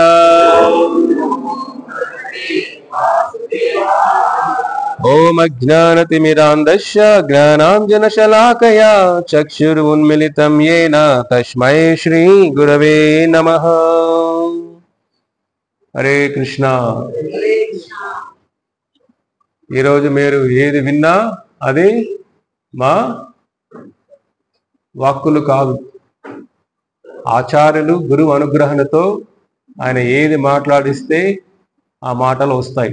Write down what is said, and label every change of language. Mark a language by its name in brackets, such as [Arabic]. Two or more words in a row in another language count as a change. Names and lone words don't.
[Sanskrit] ओम अज्ञानतिमिरान्धस्य ज्ञानाञ्जनशलाकया चक्षुरुन्मिलितं येन तस्मै श्री गुरवे नमः। हरे कृष्णा। [Telugu] ఈరోజు మీరు ఏది విన్నా అది మా వాక్కులు కాదు, ఆచార్యులు గురువు అనుగ్రహంతో ఆయన ఏది మాట్లాడిస్తే ఆ మాటలు వస్తాయి.